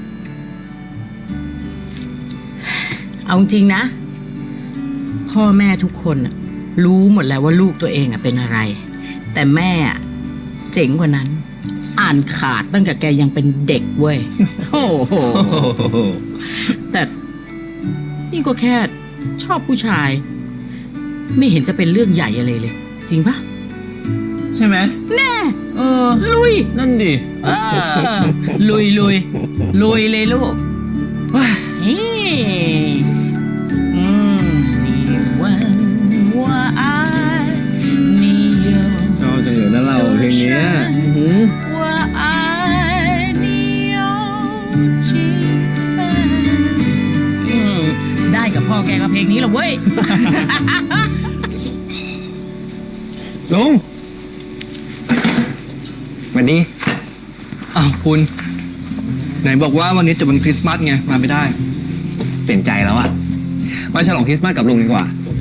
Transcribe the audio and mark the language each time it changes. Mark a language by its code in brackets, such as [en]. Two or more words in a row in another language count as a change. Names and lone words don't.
[th] เอาจริงนะ พ่อแม่ทุกคนน่ะรู้หมดแล้วว่าลูกตัวเองเป็นอะไร แต่แม่เจ๋งกว่านั้น อ่านขาดตั้งแต่แกยังเป็นเด็กเว้ย โอ้โห แต่นี่ก็แค่ชอบผู้ชาย ไม่เห็นจะเป็นเรื่องใหญ่อะไรเลย จริงปะ ใช่ไหม แน่ลุย นั่นดิ ลุยเลยลูกเฮ้ย [zh] 你问我爱你有 [th] ชอบจังเลยนะเราเพลงเนี้ย [zh] 我爱你有 [th] พ่อแกก็เพลงนี้แหละเว้ย ลุงสวัสดี อ้าวคุณ ไหนบอกว่าวันนี้จะวันคริสต์มาสไงมาไม่ได้ เปลี่ยนใจแล้วอะมาฉลองคริสต์มาสกับลุงดีกว่า